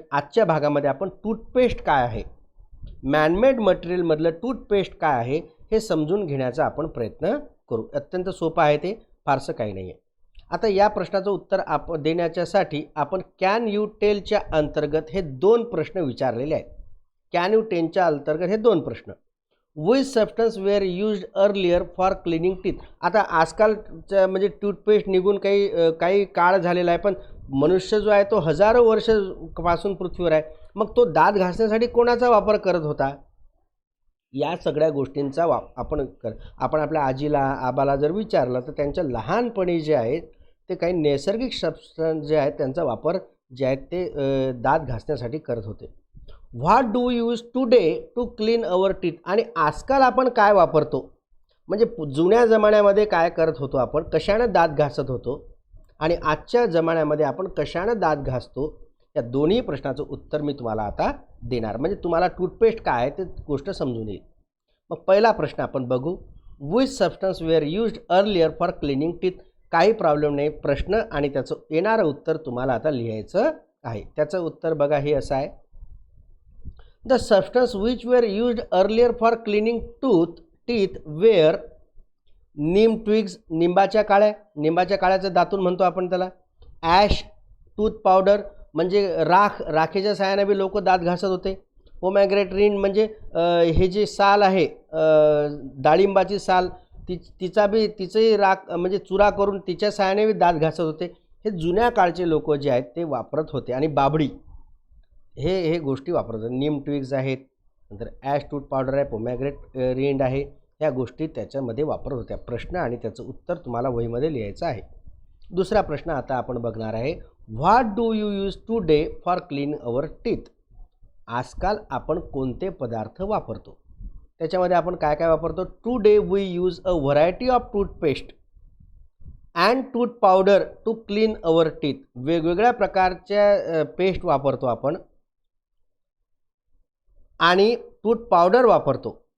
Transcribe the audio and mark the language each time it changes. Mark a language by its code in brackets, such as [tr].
[mr] आजच्या भागामध्ये आपण टूथपेस्ट काय आहे, मॅनमेड मटेरियलमधलं टूथपेस्ट काय आहे हे समजून घेण्याचा आपण प्रयत्न करू. अत्यंत सोपं आहे, ते फारसं काही नाही आहे. आता या प्रश्नाचं उत्तर देण्याच्यासाठी आपण कॅन यू टेलच्या अंतर्गत हे 2 प्रश्न विचारलेले आहेत. कॅन यू टेलच्या अंतर्गत हे 2 प्रश्न. [en] Which substance were used earlier for cleaning teeth. [mr] आता आजकालच्या म्हणजे टूथपेस्ट निघून काही काळ झालेला आहे, पण मनुष्य जो आहे तो हजारो वर्षापासून पृथ्वीवर आहे. मग तो दात घासण्यासाठी कोणाचा वापर करत होता? या सगळ्या गोष्टींचा आपण आपल्या आजीला आबाला जर विचारलं तर त्यांच्या लहानपणी जे आहेत ते काही नैसर्गिक सबस्टन्स जे आहेत त्यांचा वापर जे आहेत ते दात घासण्यासाठी करत होते. [en] What do use today to clean our teeth. [mr] आणि आजकाल आपण काय वापरतो, म्हणजे जुन्या जमान्यामध्ये काय करत होतो आपण, कशानं दात घासत होतो, आणि आजच्या जमान्यामध्ये आपण कशानं दात घासतो, या दोन्ही प्रश्नाचं उत्तर मी तुम्हाला आता देणार. म्हणजे तुम्हाला टूथपेस्ट काय आहे ते गोष्ट समजून येईल. मग पहिला प्रश्न आपण बघू. [en] Which substance were used earlier for cleaning teeth. [mr] काही प्रॉब्लेम नाही, प्रश्न आणि त्याचं येणारं उत्तर तुम्हाला आता लिहायचं आहे. त्याचं उत्तर बघा हे असं आहे. [en] The substance which were used earlier for cleaning teeth were neem twigs. [mr] निंबाच्या काळ्याचं दातून म्हणतो आपण त्याला. ॲश टूथ पावडर, म्हणजे राखेच्या साहाय्याने बी लोक दात घासत होते. पोमॅग्रेट रिंड म्हणजे हे जे साल आहे डाळिंबाची साल तिचंही राख म्हणजे चुरा करून तिच्या साहाय्याने बी दात घासत होते. हे जुन्या काळचे लोक जे आहेत ते वापरत होते. आणि बाबडी हे गोष्टी वापरत होते. नीम ट्विग्स आहेत, नंतर ॲश टूथ पावडर आहे, पोमॅग्रेट रिंड आहे, ह्या गोष्टी त्याच्यामध्ये वापरत होत्या. प्रश्न आणि त्याचं उत्तर तुम्हाला वहीमध्ये लिहायचं आहे. दुसरा प्रश्न आता आपण बघणार आहे. [en] What do you use today for clean our teeth? [mr] आजकाल आपण कोणते पदार्थ वापरतो? त्याच्यामध्ये आपण काय काय वापरतो? [en] Today we use a variety of toothpaste and tooth powder to clean our teeth. [mr] वेगवेगळ्या प्रकारच्या पेस्ट वापरतो आपण आणि टूथ पावडर वापरतो.